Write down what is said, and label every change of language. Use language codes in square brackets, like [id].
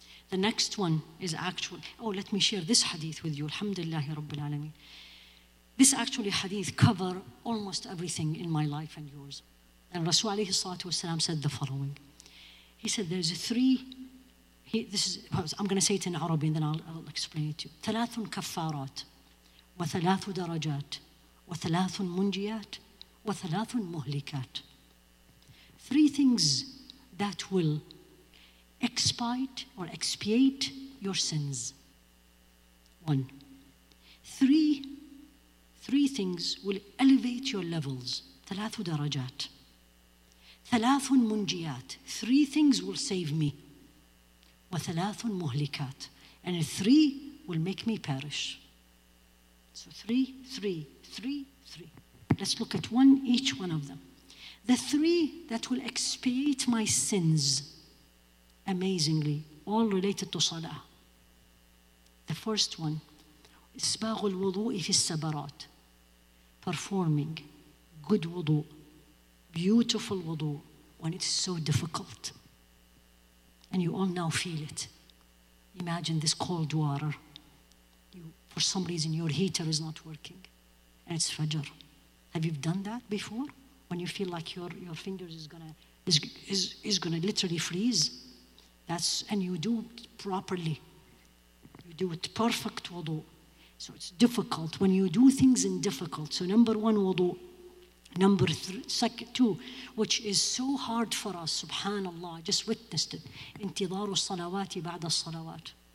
[en] The next one is let me share this hadith with you. Alhamdulillahi Rabbil Alameen. This actually hadith cover almost everything in my life and yours. And Rasul alayhi salatu wasalam said the following. He said there's I'm going to say it in Arabic and then I'll explain it to you. [ar] ثلاث كفارات وثلاث درجات وثلاث منجيات وثلاث مهلكات. [en] 3 things that will expiate your sins. 1. 3 things will elevate your levels. [ar] 3 درجات. 3 منجيات. [en] 3 things will save me. [ar] وثلاث مهلكات. [en] And 3 will make me perish. So 3. Let's look at each one of them. The 3 that will expiate my sins, amazingly, all related to salah. The first one, [ar] إسباغ الوضوء في السبرات. [en] Performing good wudu, beautiful wudu, when it's so difficult. And you all now feel it. Imagine this cold water. For some reason, your heater is not working. And it's Fajr. Have you done that before? When you feel like your fingers is gonna literally freeze? And you do it properly. You do it perfect wudu. So it's difficult when you do things in difficult. So number 1, wudu. Number 2, which is so hard for us, subhanallah, I just witnessed it. [ar] انتظار الصلوات بعد الصلوات.